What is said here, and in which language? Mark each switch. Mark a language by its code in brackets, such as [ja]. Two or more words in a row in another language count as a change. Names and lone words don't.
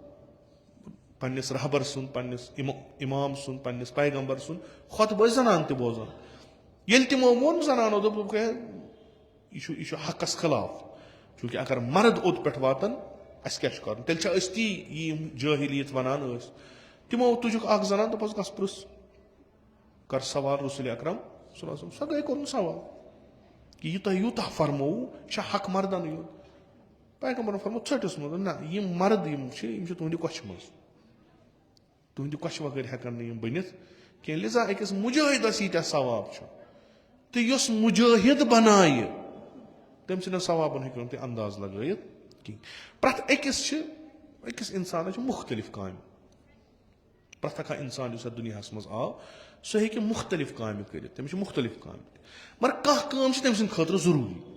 [ks] پننِس رہبر سُنٛد پننِس امام سُنٛد پننِس پیغمبر سُنٛد خۄطبہٕ ٲسۍ زنان تہِ بوزان ییٚلہِ تِمو ووٚن زنانو دوٚپ یہِ چھُ حقس خٕلاف چوٗنٛکہِ اگر مرد اوٚت پٮ۪ٹھ واتن اسہِ کیٛاہ چھُ کرُن تیٚلہِ چھا أسۍ تی یِم جٲہلیت ونان ٲسۍ تِمو تُجُکھ اکھ زنان دوٚپُس گژھ پرٛژھ کر سوال رسول اکرم [ar] صلی اللہ علیہ وسلم [ks] سۄ گٔے کوٚرُن سوال کہِ یہِ تۄہہِ یوٗتاہ فرمووُ یہِ چھا حق مردنٕے یوت پیغمبرن فرموو ژھٔٹِس منٛز نہ یِم مرد یِم چھِ تُہنٛدِ کۄچھِ منٛز تُہنٛدِ کۄچھِ بغٲر ہٮ۪کن نہٕ یِم بٔنِتھ کینٛہہ لِذا أکِس مُجٲہدس ییٖتیاہ ثواب چھُ تہٕ یُس مُجٲہد بنایہِ تٔمۍ سٕنٛدٮ۪ن ثوابن ہیٚکِو نہٕ تُہۍ انداز لگٲیِتھ کینٛہہ پرٛٮ۪تھ أکِس انسانس چھِ مُختٔلِف کامہِ پرٛٮ۪تھ اکھ انسان یُس اتھ دُنیاہس منٛز آو سُہ ہیٚکہِ مُختٔلِف کامہِ کٔرِتھ تٔمِس چھِ مُختٔلِف کامہِ مگر کانٛہہ کٲم چھِ تٔمۍ سٕنٛدِ خٲطرٕ ضروٗری